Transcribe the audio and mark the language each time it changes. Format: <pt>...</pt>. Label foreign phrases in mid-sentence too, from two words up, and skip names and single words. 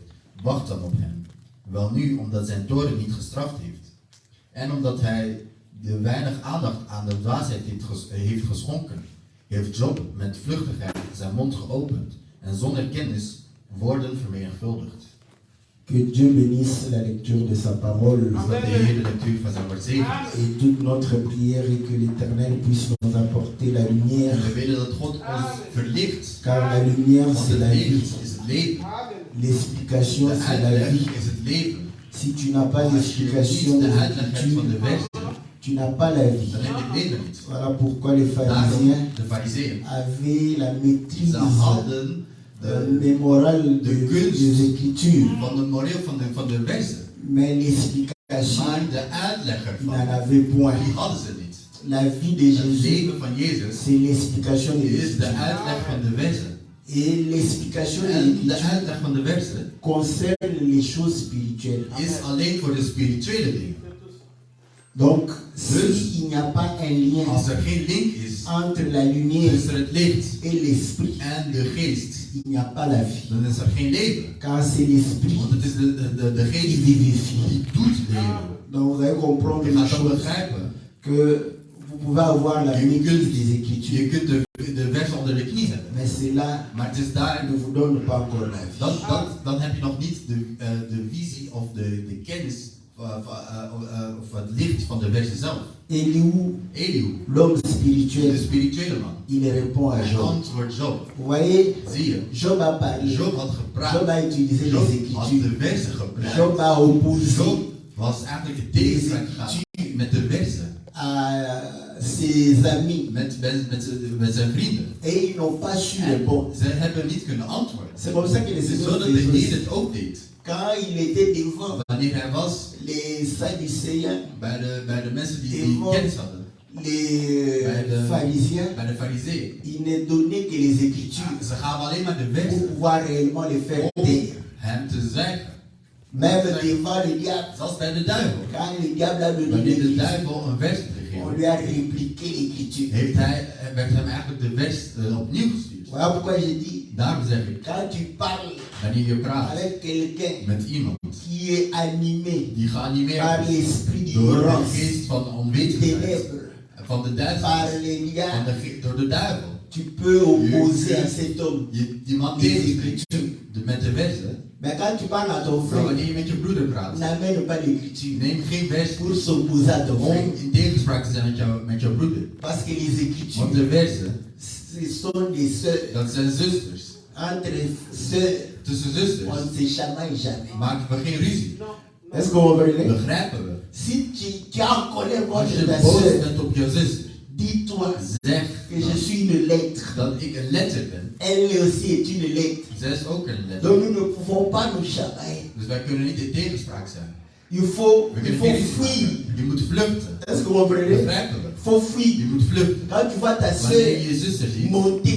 <nl>Wacht dan op hem. Welnu, omdat zijn toorn niet gestraft heeft. En omdat hij de weinig aandacht aan de dwaasheid heeft geschonken, heeft Job met vluchtigheid zijn mond geopend en zonder kennis woorden vermenigvuldigd.</nl> <fr>Que Dieu bénisse la lecture de sa parole. Et toute notre prière est que l'Éternel puisse nous apporter la lumière. Car la lumière c'est la vie. L'explication c'est la vie. Si tu n'as pas d'explication de l'écriture, tu n'as pas la vie.</fr> <nl>dan heb je het leven niet.</nl> <fr>Voilà pourquoi les</fr> <nl>Daarom,</nl> <fr>pharisiens</fr> <nl>de fariseeën,</nl> <fr>avaient la maîtrise</fr> <nl>ze hadden</nl> <fr>des morales</fr> <nl>de kunst</nl> <fr>des Écritures.</fr> <nl>van de moreel van de versen.</nl> <fr>Mais l'explication,</fr> <nl>Maar de uitleg</nl> <fr>ils n'en</fr> <nl>ervan,</nl> <fr>avaient point.</fr> <nl>die hadden ze niet.</nl> <fr>La vie de</fr> <nl>Het</nl> <fr>Jésus,</fr> <nl>leven van Jezus</nl> <fr>c'est l'explication des</fr> <nl>is de</nl> <fr>Écritures.</fr> <nl>uitleg van de versen.</nl> <fr>Et l'explication des</fr> <nl>En de</nl> <fr>Écritures</fr> <nl>uitleg van de versen</nl> <fr>concerne les choses spirituelles.</fr> <nl>is alleen voor de spirituele dingen.</nl> <fr>Donc,</fr> <nl>Dus,</nl> <fr>s'il n'y a pas un lien</fr> <nl>als er geen link is</nl> <fr>entre la lumière</fr> <nl>tussen het licht</nl> <fr>et l'esprit,</fr> <nl>en de geest,</nl> <fr>il n'y a pas la vie.</fr> <nl>dan is er geen leven.</nl> <fr>Car c'est l'esprit</fr> <nl>Want het is de</nl> <fr>qui</fr> <nl>geest</nl> <fr>vivifie.</fr> <nl>die doet leven.</nl> <fr>Donc, vous allez comprendre</fr> <nl>Je</nl> <fr>une</fr> <nl>gaat dan</nl> <fr>chose,</fr> <nl>begrijpen,</nl> <fr>que vous pouvez avoir la</fr> <nl>je</nl> <fr>maîtrise</fr> <nl>kunt,</nl> <fr>des Écritures,</fr> <nl>je kunt de versen onder de knie zetten.</nl> <fr>mais cela</fr> <nl>Maar het is daar,</nl> <fr>ne vous donne pas encore la vie.</fr> <nl>dan heb je nog niet de visie of de kennis of het licht van de versen zelf.</nl> <fr>Elihu, l'homme de spirituel,</fr> <nl>spirituele man,</nl> <fr>il répond à</fr> <nl>hij</nl> <fr>Job.</fr> <nl>antwoordt Job.</nl> <fr>Vous voyez,</fr> <nl>Zie je,</nl> <fr>Job a parlé,</fr> <nl>Job had Job gepraat,</nl> <fr>a utilisé les</fr> <nl>Job had</nl> <fr>Écritures,</fr> <nl>de versen gebruikt.</nl> <fr>Job a opposé</fr> <nl>Job was eigenlijk in tegenstrijd gegaan met de versen,</nl> <fr>à ses amis</fr> <nl>met zijn vrienden.</nl> <fr>et ils n'ont pas su</fr> <nl>En</nl> <fr>répondre.</fr> <nl>ze hebben niet kunnen antwoorden.</nl> <fr>C'est comme ça que le Seigneur</fr> <nl>Zodat de</nl> <fr>faisait</fr> <nl>Heer</nl> <fr>aussi.</fr> <nl>het ook deed.</nl> <fr>Quand il était devant</fr> <nl>Wanneer hij was</nl> <fr>les Sadducéens,</fr> <nl>bij de mensen die</nl> <fr>Devant</fr> <nl>kennis hadden,</nl> <fr>les</fr> <nl>bij de</nl> <fr>pharisiens,</fr> <nl>fariseeën,</nl> <fr>il ne donnait que les Écritures</fr> <nl>ze gaven alleen maar de</nl> <fr>pour</fr> <nl>versen</nl> <fr>pouvoir réellement les faire</fr> <nl>om</nl> <fr>taire.</fr> <nl>hem te zwijgen.</nl> <fr>Même devant le diable,</fr> <nl>Zelfs bij de duivel.</nl> <fr>quand le diable a donné</fr> <nl>Wanneer de</nl> <fr>l'Écriture,</fr> <nl>duivel een vers te</nl> <fr>on</fr> <nl>geven,</nl> <fr>lui a répliqué l'Écriture.</fr> <nl>werd hem eigenlijk de vers opnieuw gestuurd.</nl> <fr>Voilà pourquoi je dis,</fr> <nl>Daarom zeg ik,</nl> <fr>quand tu parles</fr> <nl>wanneer je praat</nl> <fr>avec quelqu'un</fr> <nl>met iemand</nl> <fr>qui est animé</fr> <nl>die geanimeerd</nl> <fr>par</fr> <nl>is</nl> <fr>l'esprit</fr> <nl>door de</nl> <fr>d'ignorance,</fr> <nl>geest van onwetendheid,</nl> <fr>ténèbres,</fr> <nl>van de</nl> <fr>par</fr> <nl>duisternis,</nl> <fr>les liens,</fr> <nl>door de duivel,</nl> <fr>tu peux opposer à cet homme.</fr> <nl>die man tegenspreekt met de versen.</nl> <fr>Mais quand tu parles à ton</fr> <nl>Maar</nl> <fr>frère,</fr> <nl>wanneer je met je broeder praat,</nl> <fr>n'amène pas l'écriture</fr> <nl>neem geen vers</nl> <fr>pour s'opposer à ton</fr> <nl>om</nl> <fr>frère.</fr> <nl>in tegenspraak te zijn met jouw broeder.</nl> <fr>Parce que les écritures,</fr> <nl>Want de versen,</nl> <fr>ce sont des sœurs.</fr> <nl>dat zijn zusters.</nl> <fr>Entre sœurs,</fr> <nl>Tussen</nl> <fr>on</fr> <nl>zusters</nl> <fr>ne se chamaille jamais.</fr> <nl>maken we geen ruzie.</nl> <fr>Est-ce que vous comprenez?</fr> <nl>Begrijpen we.</nl> <fr>Si tu es en colère</fr> <nl>Als</nl> <fr>contre</fr> <nl>je</nl> <fr>ta</fr> <nl>boos</nl> <fr>sœur,</fr> <nl>bent op jouw zuster,</nl> <fr>dis-toi</fr> <nl>zeg</nl> <fr>que je suis une lettre.</fr> <nl>dat ik een letter ben.</nl> <fr>Elle aussi est une lettre.</fr> <nl>Zij is ook een letter.</nl> <fr>Donc nous ne pouvons pas nous chamailler.</fr> <nl>Dus wij kunnen niet in tegenspraak zijn.</nl> <fr>Il faut</fr> <nl>We kunnen geen ruzie</nl> <fr>fuir.</fr> <nl>maken. Je moet vluchten.</nl> <fr>Est-ce que vous comprenez?</fr> <nl>Begrijpen we.</nl> <fr>Il faut fuir.</fr> <nl>Je moet vluchten.</nl> <fr>Quand tu vois ta</fr> <nl>Wanneer je</nl> <fr>sœur</fr> <nl>je zuster ziet,</nl> <fr>monter,</fr>